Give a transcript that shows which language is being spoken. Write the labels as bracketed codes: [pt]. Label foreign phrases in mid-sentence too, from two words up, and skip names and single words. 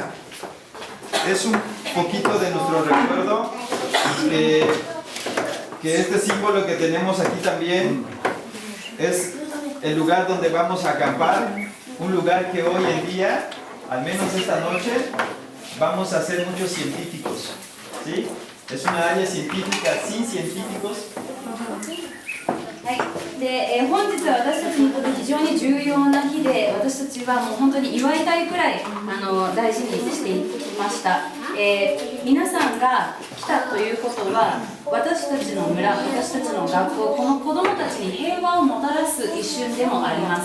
[es] Es un poquito de nuestro recuerdo, que este símbolo que tenemos aquí también es el lugar donde vamos a acampar, un lugar que hoy en día, al menos esta noche, vamos a ser muchos científicos, ¿sí? Es una área científica sin científicos. [ja] はい、で本日は私たちにとって非常に重要な日で、私たちはもう本当に祝いたいくらい大事にしていました。皆さんが来たということは、私たちの村、私たちの学校、この子どもたちに平和をもたらす一瞬でもあります。